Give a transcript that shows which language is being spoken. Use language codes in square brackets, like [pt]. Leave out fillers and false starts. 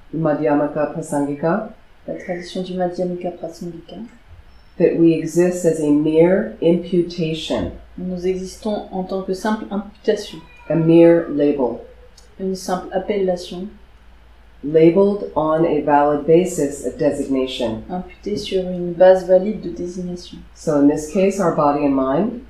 [en] Madhyamaka Prasangika. [fr] La tradition du Madhyamaka Prasangika. [en] That we exist as a mere imputation. [fr] Nous existons en tant que simple imputation. [en] A mere label. [fr] Une simple appellation. [en] Labeled on a valid basis of designation. [fr] Imputée sur une base valide de désignation. [en] So in this case, our body and mind.